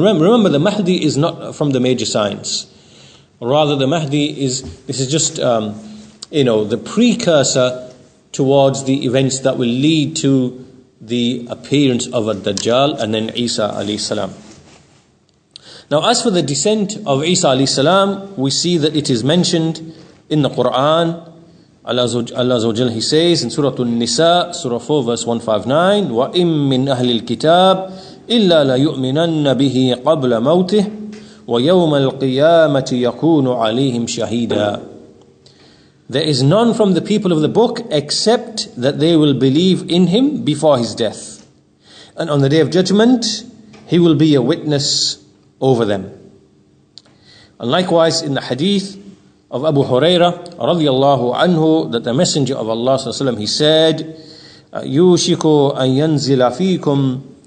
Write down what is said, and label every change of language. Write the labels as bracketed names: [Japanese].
[English] Remember, the Mahdi is not from the major signs. Rather, the Mahdi is just, the precursor towards the events that will lead to the appearance of a Dajjal and then Isa alayhi salam. Now, as for the descent of Isa alayhi salam, we see that it is mentioned in the Quran. Allah Azza wa Jal, He says in Surah An-Nisa, Surah 4, verse 159, [Arabic] وَإِن مِّنْ أَهْلِ الْكِتَابِ إِلَّا لَيُؤْمِنَنَّ بِهِ قَبْلَ مَوْتِهِ وَيَوْمَ الْقِيَامَةِ يَكُونُ عَلَيْهِمْ شَهِيدًا. [English] There is none from the people of the book except that they will believe in him before his death. And on the day of judgment, he will be a witness over them. And likewise in the hadith of Abu Hurairah radiyallahu anhu, that the Messenger of Allah sallallahu alaihi wasallam, he said, [Arabic] يُوشِكُ أَن يَنزِلَ فِيكُمْ